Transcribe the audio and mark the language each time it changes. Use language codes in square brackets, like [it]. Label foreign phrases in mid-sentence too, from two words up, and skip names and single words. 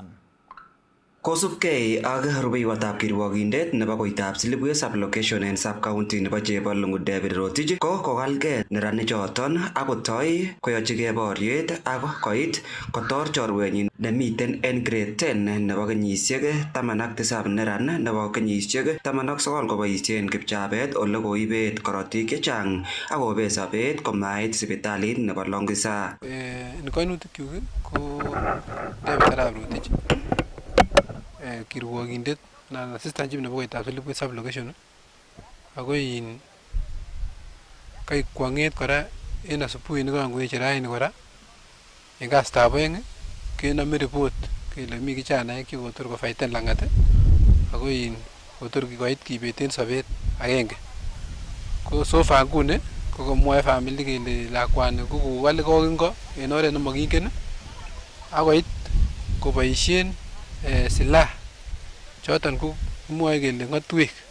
[sgc] Kosubkei ak rubeiwotab kirwokindet nebo koitab Silibwe sublocation en sub-county nebo Chepalungu David Rotich ko kokalgei neranichoton akotoi koyochigei boriet ak koit kotor chorwenyin nemiten en grade 10 nebo kenyisiek 17 neran nebo kenyisiek 19 koboisien kipchabet ole koibet korotik chechang akobet sobet komait sipitalit nebo Longisa. En koinutikyuk ko David Arap Rotich kirwokindet na [en] assistant chief [sgc] nebo koitab Silibwe sublocation ako kai kwang'et kora en asubuhi nikangoeche raini kora en kastab oeng kenome report kele mi kijanaek chekotor kofaiten lang'at ako kotor koit kibeten sobet agenge ko sofa nguni kokomwoe family kele lakwani kokowale kokingo en oret nemokingen akoit koboisien silaha choton ko kimwoe kele ng'otwek